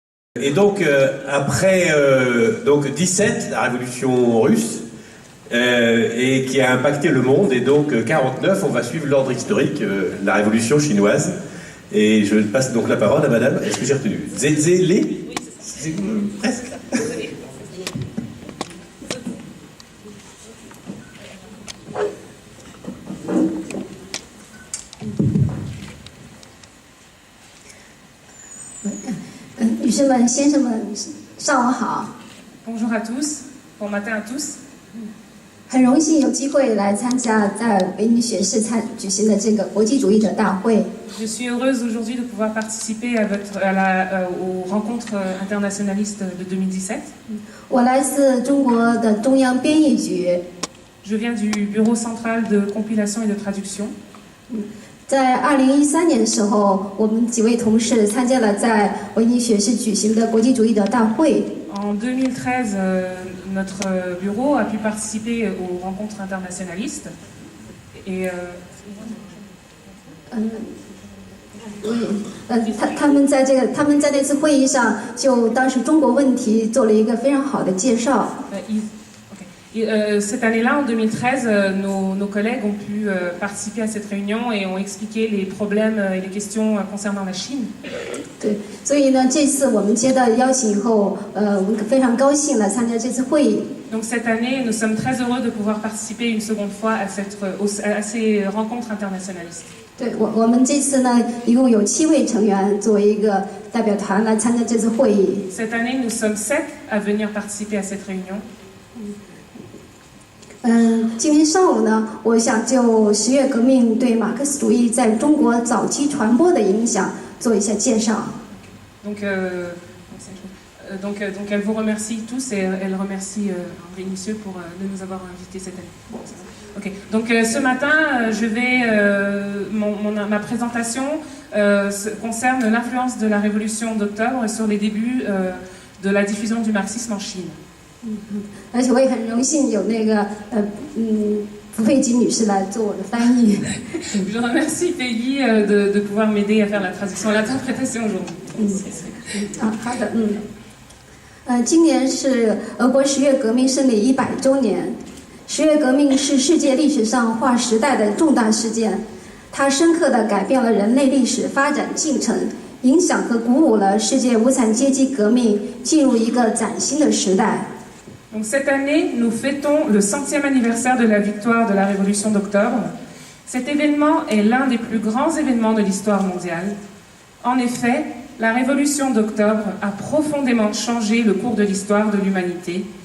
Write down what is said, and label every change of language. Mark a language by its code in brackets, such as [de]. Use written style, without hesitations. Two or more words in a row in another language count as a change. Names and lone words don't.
[fr] Et donc, après 17, la révolution russe, et qui a impacté le monde, et donc 49, on va suivre l'ordre historique, la révolution chinoise. Et je passe donc la parole à madame, est-ce que j'ai retenu Zézélé? Oui, c'est ça. Presque. Désolé. [zh] 女士们、先生们，上午好。 [fr] Bonjour à tous, bon matin à tous. [zh] 很荣幸有机会来参加在维尼学士举行的这个国际主义者大会。 [fr] Je suis heureuse aujourd'hui de pouvoir participer aux rencontres internationalistes de 2017. [zh] 我来自中国的中央编译局。 [fr] Je viens du Bureau central de compilation et de traduction. [zh] 在2013年的时候，我们几位同事参加了在维尼学士举行的国际主义者大会。 [fr] En 2013, notre bureau a pu participer aux rencontres internationalistes. Et [zh] 他们在那次会议上，就当时中国问题做了一个非常好的介绍。 [fr] Cette année-là, en 2013, nos collègues ont pu participer à cette réunion et ont expliqué les problèmes et les questions concernant la Chine. [zh] 对，所以呢，这次我们接到邀请以后，我们非常高兴来参加这次会议。 [fr] Donc cette année, nous sommes très heureux de pouvoir participer une seconde fois à ces rencontres internationalistes. [zh] 对，我们这次呢，一共有7位成员作为一个代表团来参加这次会议。 [fr] Cette année, nous sommes 7 à venir participer à cette réunion. [zh] 今天上午呢，我想就10月革命对马克思主义在中国早期传播的影响做一下介绍。 [fr] Donc elle vous remercie tous et elle remercie Henri Missieu pour de nous avoir invités cette année. Ok. Donc ce matin, ma présentation concerne l'influence de la révolution d'octobre sur les débuts de la diffusion du marxisme en Chine. [zh] 而且我也很荣幸有蒲佩吉女士来做我的翻译。 [fr] Je remercie Peggy de pouvoir m'aider à faire la traduction et l'interprétation aujourd'hui. [zh] 好的，今年是俄国10月革命胜利100周年。10月革命是世界历史上划时代的重大事件，它深刻地改变了人类历史发展进程，影响和鼓舞了世界无产阶级革命进入一个崭新的时代。 [fr] Donc cette année, nous fêtons le 100e anniversaire de la victoire de la Révolution d'octobre. Cet événement est l'un des plus grands événements de l'histoire mondiale. En effet, la Révolution d'octobre a profondément changé le cours de l'histoire de l'humanité.